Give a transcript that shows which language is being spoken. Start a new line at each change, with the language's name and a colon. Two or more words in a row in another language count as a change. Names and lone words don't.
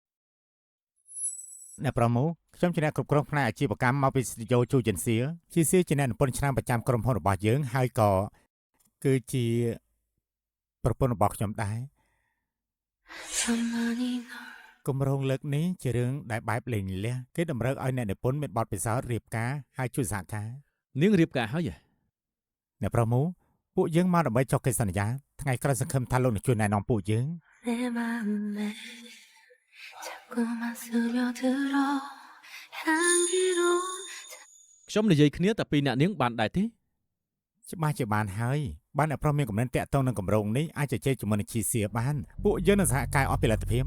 Khmer: អ្នកប្រុសមូខខ្ញុំជាអ្នកគ្រប់គ្រងផ្នែកអាជីវកម្មមកពីស្ទូឌីយោជូជិនសៀជាសៀជាអ្នកនិពន្ធឆ្នាំប្រចាំក្រុមហ៊ុនរបស់យើងហើយក៏គឺជាប្រពន្ធរបស់ខ្ញុំដែរគម្រោងលើកនេះជារឿងដែលបែបលេងលះគេតម្រូវឲ្យអ្នកនិពន្ធមានបទពិសោធន៍រៀបការហើយជួយសហការ នាងរៀបការហើយហ៎ អ្នកប្រុសមូពួកយើងមកដើម្បីចុះកិច្ចសន្យាថ្ងៃក្រោយសង្ឃឹមថាលោកនឹងជួយណែនាំពួកយើង
Korean: 내 맘에 자꾸만 스며들어 향기로
Khmer: ខ្ញុំនិយាយគ្នាតែពីរអ្នកនាងបានដែរទេ ច្បាស់ជាបានហើយបានអ្នកប្រុសមានកំណត់តាក់ទងនឹងគម្រោងនេះអាចជជែកជាមួយនឹងជីសៀបានពួកយើងនឹងសហការអស់ពីលទ្ធភាព